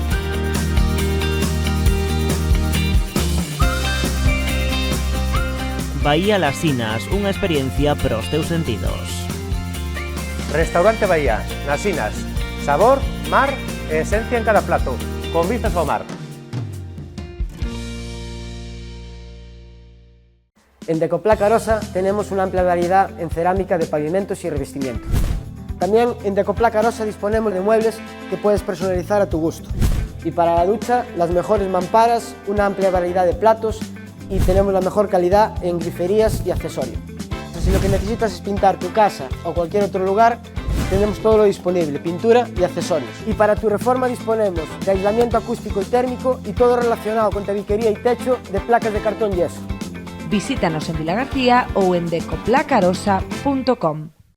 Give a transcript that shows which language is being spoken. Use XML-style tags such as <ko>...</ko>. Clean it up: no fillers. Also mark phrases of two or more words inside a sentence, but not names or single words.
<gl>Bahía Las Sinas, unha experiencia para os teus sentidos. Restaurante Bahía, nas Sinas. Sabor, mar e esencia en cada plato, con vistas ao mar.</gl> <es>En Decoplaca Arosa tenemos una amplia variedad en cerámica de pavimentos y revestimientos. También en Decoplaca Arosa disponemos de muebles que puedes personalizar a tu gusto. Y para la ducha, las mejores mamparas, una amplia variedad de platos y tenemos la mejor calidad en griferías y accesorios. Si lo que necesitas es pintar tu casa o cualquier otro lugar, tenemos todo lo disponible, pintura y accesorios. Y para tu reforma disponemos de aislamiento acústico y térmico y todo relacionado con tabiquería y techo de placas de cartón yeso.</es> <gl>Visítanos en Vila García ou en decoplacarosa.com.</gl>